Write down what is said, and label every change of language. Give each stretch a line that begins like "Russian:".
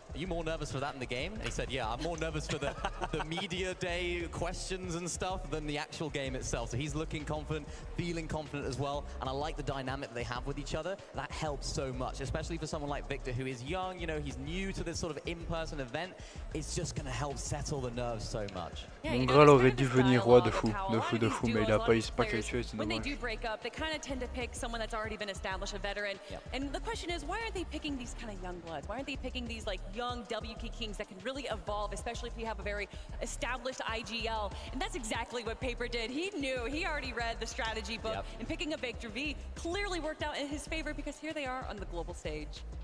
English: are you more nervous for that in the game? And he said, yeah, I'm more nervous for the media day questions and stuff than the actual game itself. So he's looking confident, feeling confident as well. And I like the dynamic that they have with each other. That helps so much, especially for someone like Victor, who is young, you know, he's new to this sort of in-person event. It's just going to help settle the nerves so much.
French: Graal aurait dû venir roi de fou, mais il a pas qualifié, c'est
English: When they
French: dommage.
English: do break up, they kind of tend to pick someone that's already been established, a veteran. And the question is, why aren't they picking these kind of young bloods? Why aren't they picking these like young WK Kings that can really evolve, especially if we have a very established IGL? And that's exactly what Paper did. He knew, he already read the strategy book, and picking a Victor V clearly worked out in his favor because here they are on the global stage.